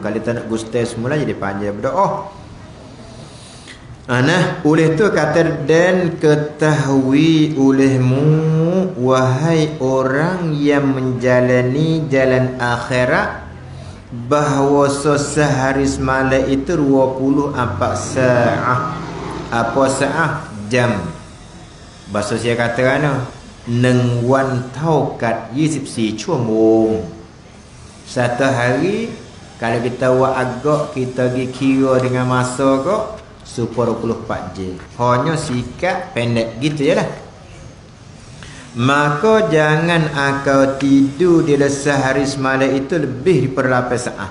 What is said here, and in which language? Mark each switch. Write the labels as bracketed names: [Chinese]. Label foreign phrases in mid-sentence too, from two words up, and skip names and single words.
[Malay] Kalau kita nak gustai semula jadi panjang berdoa. Nah, oleh tu kata dan ketahui olehmu wahai orang yang menjalani jalan akhirat bahawa sehari semalam itu 24 saat. Apa saat? Jam. Bahasa saya kata kan [Thai] 1 วันเท่ากับ24 ชั่วโมง. [Malay] Satu hari kalau kita buat agak kita pergi kira dengan masa kok 24 jam. Hanya sikap pendek gitu je lah. Maka jangan engkau tidur di sehari semalam itu lebih daripada 8 saat.